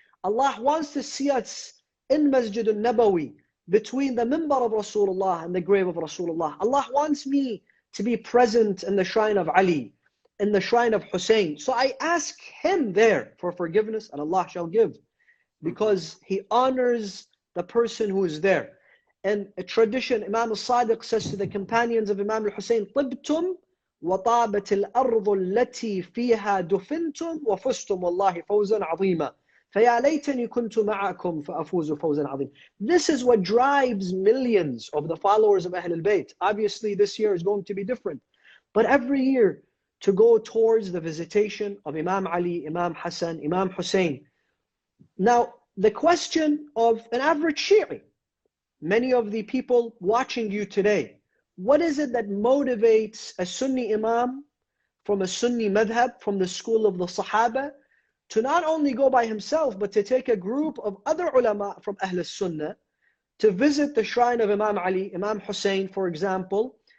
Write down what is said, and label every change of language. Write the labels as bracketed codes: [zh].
[en] Allah wants to see us in Masjid al-Nabawi, between the mimbar of Rasulullah and the grave of Rasulullah. Allah wants me to be present in the shrine of Ali, in the shrine of Hussein. So I ask him there for forgiveness, and Allah shall give, because he honors the person who is there. And a tradition, Imam al-Sadiq says to the companions of Imam al-Hussein, [ar] طِبْتُمْ وَطَابَتِ الْأَرْضُ الَّتِي فِيهَا دُفِنْتُمْ وَفُزْتُمْ وَاللَّهِ فَوْزًا عَظِيمًا فَيَا لَيْتَنِي كُنْتُ مَعَكُمْ فَأَفُوزُ فَوْزًا عَظِيمًا. [en] This is what drives millions of the followers of Ahlul Bayt. Obviously this year is going to be different, but every year to go towards the visitation of Imam Ali, Imam Hassan, Imam Hussein. Now the question of an average Shi'i, many of the people watching you today, what is it that motivates a Sunni Imam from a Sunni madhab, from the school of the Sahaba, to not only go by himself, but to take a group of other ulama from Ahl Sunnah to visit the shrine of Imam Ali, Imam Hussein, for example?